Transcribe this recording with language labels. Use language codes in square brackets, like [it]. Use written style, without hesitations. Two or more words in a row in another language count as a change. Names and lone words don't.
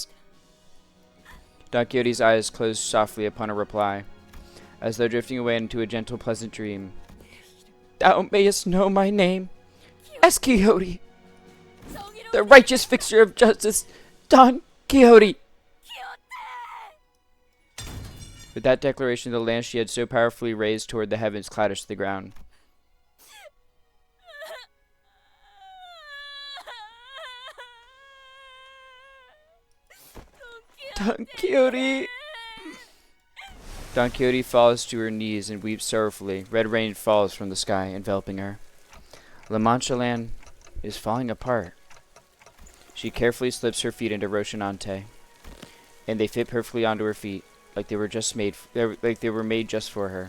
[en] Don Quixote's eyes closed softly upon a reply, as though drifting away into a gentle, pleasant dream. Thou mayest know my name, as Quixote, the righteous fixer of justice, Don Quixote. With that declaration, the lance she had so powerfully raised toward the heavens clattered to the ground. Don Quixote! Don Quixote falls to her knees and weeps sorrowfully. Red rain falls from the sky, enveloping her. La Mancha land is falling apart. She carefully slips her feet into Rocinante, and they fit perfectly onto her feet, like they were made just for her.